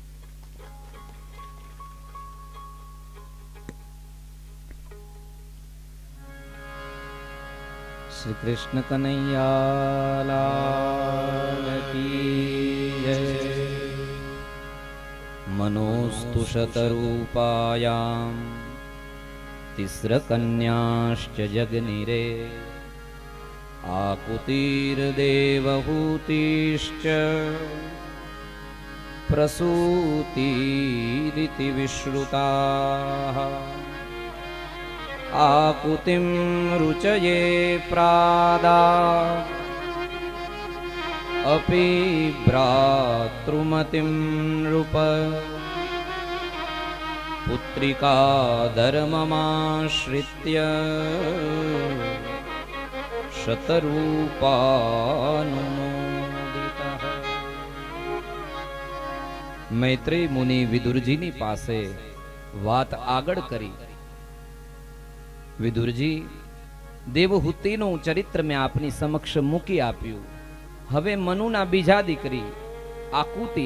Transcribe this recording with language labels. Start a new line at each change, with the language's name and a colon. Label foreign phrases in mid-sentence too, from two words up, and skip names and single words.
Hindi: श्री कृष्ण कनैया लाल की जय.
Sanskrit: मनोस्तु शतरूपायाम तिस्रकन्याश्च जगनिरे आकुतिर्देवहूतिश्च प्रसूतिरिति विश्रुताः आकुतिं रुचये प्रादा अपि भ्रातृमतिं नृप पुत्रिका धर्ममाश्रित्य शतरूपानुमोदितः.
Gujarati: મૈત્રેય મુનિ વિદુરજીની પાસે વાત આગળ કરી. વિદુરજી, દેવહૂતિનું ચરિત્ર મેં આપની સમક્ષ મૂકી આપ્યું. હવે મનુના બીજા દીકરી આકુતિ.